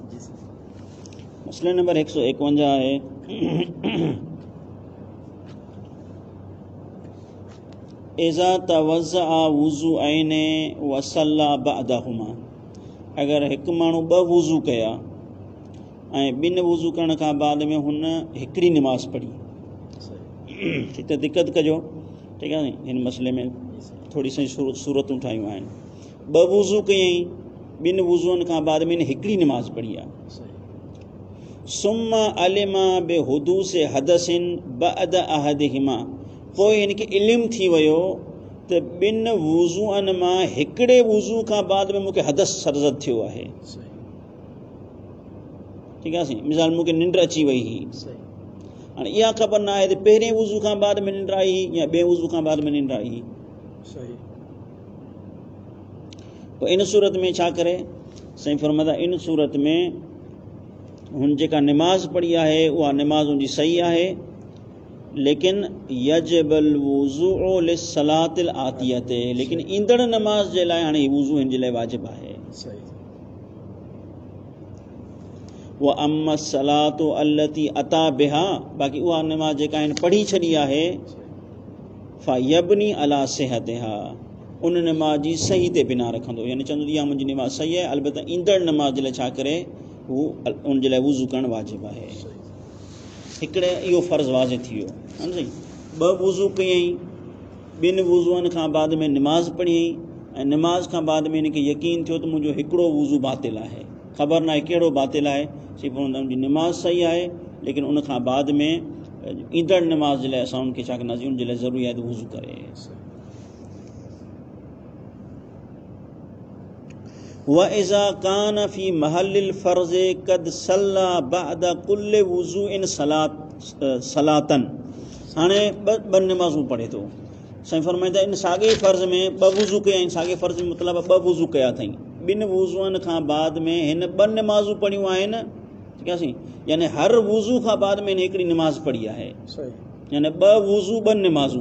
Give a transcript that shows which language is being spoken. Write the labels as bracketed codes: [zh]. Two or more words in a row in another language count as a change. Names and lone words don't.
[sd] मसइलो नंबर 151 आहे [ar] إذا توضأ وضوءين وصلى بعدهما, [sd] अगरि हिकु माण्हू ॿ वुज़ू कया ऐं ॿिनि वुज़ू करण खां बाद में हुन हिकिड़ी निमाज़ पढ़ी, हिते दिक़त कजो, ठीकु आहे हिन मसइले में थोरी सी सूरतूं ठाहियूं आहिनि। ॿ वुज़ू कयईं, ॿिनि वुज़ूअनि खां बाद में हिकिड़ी निमाज़ पढ़ी आहे। [ar] ثم علم بحدوث حدث بعد أحدهما, [sd] पोइ हिन खे इल्मु थी वियो त ॿिनि वुज़ूअनि मां हिकिड़े वुज़ू खां बाद में मूंखे हदस सरज़द थियो आहे। ठीकु आहे साईं। मिसाल मूंखे निंड अची वई हुई, सही हाणे इहा ख़बर न आहे त पहिरें वुज़ू खां बाद में निंड आई या ॿिए वुज़ू खां बाद में निंड आई। सही पोइ इन सूरत में छा करे साईं फरमाता, इन सूरत में हुन जेका निमाज़ पढ़ी आहे उहा निमाज़ हुनजी सही आहे, लेकिन [ar] يجب الوضوء للصلاة الآتية, [sd] लेकिन ईंदड़ नमाज़ जे लाइ हाणे वुज़ू हिन जे लाइ वाजिब आहे। सही [ar] وأما الصلاة التي أتى بها, [sd] बाक़ी उहा नमाज़ जेका हिन पढ़ी छॾी आहे, [ar] فيبني على صحتها, [sd] उन नमाज़ जी सही ते बिना रखंदो, यानी चवंदो इहा मुंहिंजी नमाज़ सही आहे, अलबत्ता ईंदड़ नमाज़ जे लाइ छा करे हू उन जे लाइ वुज़ू करणु वाजिबु आहे। हिकिड़े इहो फ़र्ज़ु वाज़िह थी वियो, हा न साईं। ॿ वुज़ू कयईं, ॿिनि वुज़ूअनि खां बाद में निमाज़ पढ़ियईं, ऐं निमाज़ खां बाद में हिनखे यकीन थियो त मुंहिंजो हिकिड़ो वुज़ू बातिल आहे, ख़बर न आहे कहिड़ो बातिल आहे, सिर्फ़ु हुनजी निमाज़ सही आहे, लेकिन उन खां बाद में ईंदड़ निमाज़ जे लाइ असां उनखे छा कंदासीं, उन जे लाइ ज़रूरी आहे त वुज़ू करे। [ar] وإذا كان في محل الفرض قد صلى بعد كل وضوء صلاة, [sd] हाणे ॿ निमाज़ूं पढ़े थो, साईं फरमाईंदा इन साॻे फ़र्ज़ में ॿ वुज़ू कया आहिनि, साॻे फ़र्ज़ में मतिलबु ॿ वुज़ू कया अथई, ॿिनि वुज़ूअनि खां बाद में हिन ॿ निमाज़ूं पढ़ियूं आहिनि, ठीकु आहे साईं, यानी हर वुज़ू खां बाद में हिन हिकिड़ी निमाज़ पढ़ी आहे, यानी ॿ वुज़ू ॿ निमाज़ूं।